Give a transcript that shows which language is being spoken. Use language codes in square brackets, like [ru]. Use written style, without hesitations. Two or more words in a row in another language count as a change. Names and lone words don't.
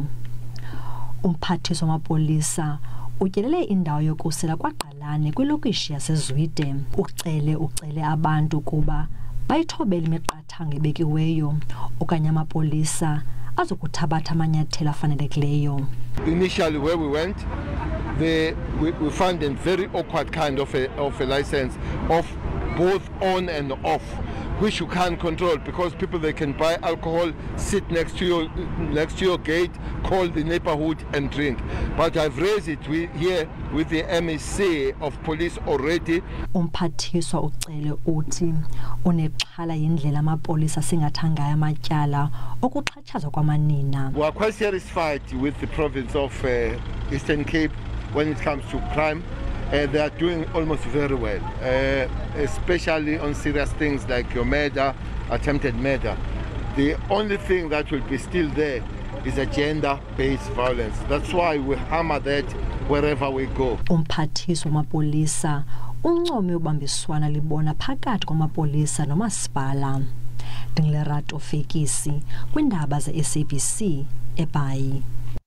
[xh] Umphathiswa wamapolisa utyelele indawo yokusela kwaGqalane kwilokishi yaseZwide. ucele abantu kuba bayithobele imiqathango ebekiweyo okanye amapolisa azokuthabatha amanyathelo afanelekileyo. [en] Initially where we went, we found a very awkward kind of a license of both on and off, which you can't control because people, they can buy alcohol, sit next to your gate, call the neighborhood and drink. But I've raised it here with the MEC of police already. [xh] Umphathiswa uCele uthi unexhala yindlela amapolisa singathangaya amatyala okuxhatshazwa kwamanina. [en] We are quite satisfied with the province of Eastern Cape when it comes to crime. They are doing almost very well, especially on serious things like your murder, attempted murder. The only thing that will be still there is a gender-based violence. That's why we hammer that wherever we go. [xh] Umphathiswa wamapolisa uncome ubambiswana libona phakathi kwamapolisa nomasipala. Ndingilerato Fekisi kwindaba ze SABC eBhayi.